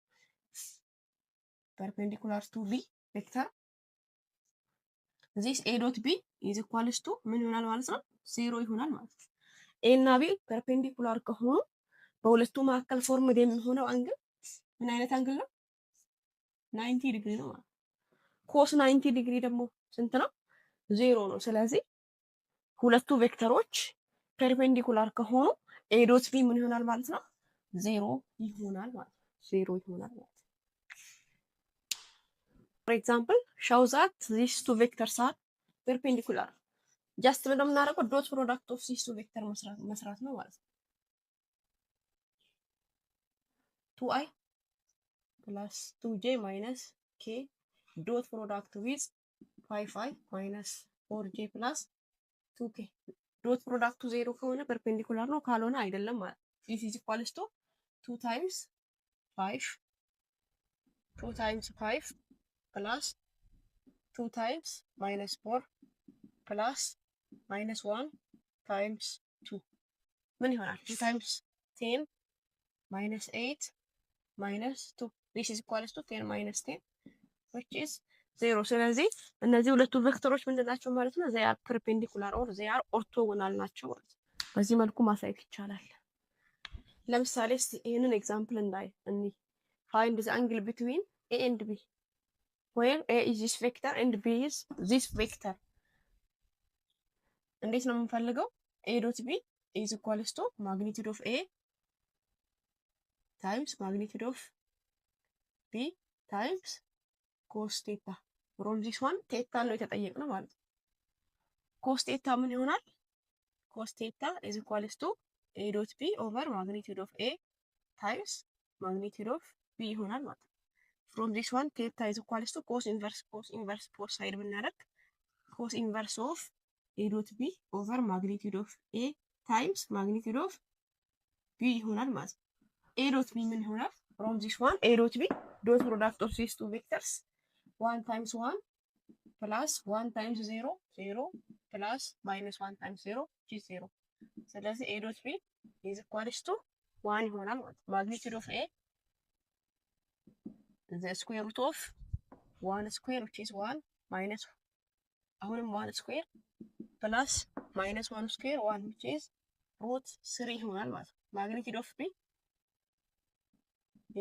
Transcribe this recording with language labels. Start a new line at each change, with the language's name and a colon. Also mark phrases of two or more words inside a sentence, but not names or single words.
English: to b vector this a dot b is equals to
Amharic: ምን ይሆናል ማለት ነው
English: 0
Amharic: ይሆናል ማለት ነው a እና b perpendicular ከሆኑ በሁለቱ መካከል ፎርምድ የሚሆነው አንግል ምን አይነት አንግል ነው 90 ዲግሪ ነው ማለት cos 90 ዲግሪ ደግሞ ስንት ነው 0 ነው ስለዚህ ሁለቱ
English: vectors perpendicular
Amharic: ከሆኑ
English: a dot b
Amharic: ምን ይሆናል ማለት ነው 0 ይሆናል ማለት ነው 0 ይሆናል ማለት
English: for example show that these two vectors are perpendicular just
Amharic: ምን እንደምናደርገው
English: dot product of these two vector
Amharic: መስራት ነው ማለት ነው
English: 2i plus 2j minus k dot product with 5i minus 4j plus 2k dot product 0
Amharic: ከሆነ
English: perpendicular
Amharic: ነው ካልሆነ አይደለም ማለት
English: this is equals to 2 times 5 plus 2 times minus 4 plus minus 1 times 2
Amharic: ምን ይሆናል
English: 2 times 10 minus 8 minus 2 this is equals to 10 minus 10 which is 0
Amharic: ስለዚህ እነዚህ ሁለቱ ቬክተሮች ምንድናቸው ማለት ነው
English: they are perpendicular or they are orthogonal
Amharic: ናቸው ማለት በዚህ መልኩ ማሳየት ይቻላል ለምሳሌ ይሄንን ኤግዛምፕል
English: find the angle between a and b where a is this vector and b is this vector
Amharic: እንዴት ነው የምንፈልገው
English: a dot b is equals to magnitude of a times magnitude of b times cos theta from this one theta
Amharic: ነው የተጠየቅነው ማለት
English: cos theta
Amharic: ምን ይሆናል
English: cos theta is equals to a dot b over magnitude of a times magnitude of b
Amharic: ይሆናል ማለት
English: from this one theta is equals to cos inverse both side ብናደርግ cos inverse of a dot b over magnitude of a times magnitude of b
Amharic: ይሆናል ማለት
English: a dot b
Amharic: ምን ይሆናል
English: from this one a dot b dot product of these two vectors 1 times 1 plus 1 times 0 0 plus minus 1 times 0 which is 0 ስለዚህ a dot b is equals to 1
Amharic: ይሆናል ማለት
English: magnitude of a the square root of 1 square which is 1 minus አሁንም 1 square plus minus 1 square 1 which is root 3
Amharic: ይሆናል ማለት
English: magnitude of b is